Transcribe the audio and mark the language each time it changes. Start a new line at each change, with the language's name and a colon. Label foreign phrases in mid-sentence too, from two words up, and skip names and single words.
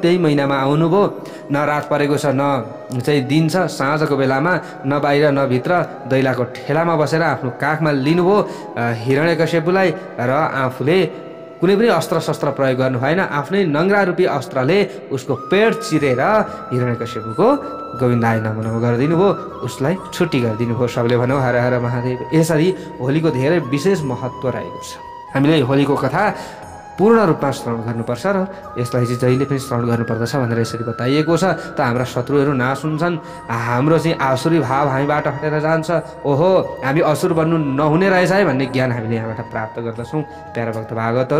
Nepali: त्यही महिनामा आउनुभयो, न रात परेको छ न चाहिँ दिन छ, साँझको बेलामा न बाहिर न भित्र दैलाको ठेलामा बसेर आफ्नो काखमा लिनुभयो हिरण्यकश्यपुलाई, र आफूले कुनै पनि अस्त्र शस्त्र प्रयोग गर्नु भएन, आफ्नै नङ्ग्रा रूपी अस्त्रले उसको पेट चिरेर हिरण्यकश्यपुको
Sanskrit: गोविन्दाय नमो नमः
Nepali: गरिदिनु भयो, उसलाई छुट्टी गरिदिनु भयो। सबले भनौँ हर हर महादेव। यसरी होलीको धेरै विशेष महत्त्व रहेको छ। हामीले होलीको कथा पूर्ण रूपमा श्रवण गर्नुपर्छ र यसलाई चाहिँ जहिले पनि श्रवण गर्नुपर्दछ भनेर यसरी बताइएको छ। त हाम्रा शत्रुहरू नाश हुन्छन्, हाम्रो चाहिँ आसुरी भाव हामीबाट हटेर जान्छ, ओहो हामी असुर बन्नु नहुने रहेछ है भन्ने ज्ञान हामीले यहाँबाट प्राप्त गर्दछौँ प्यारा भक्त भागवतहरू।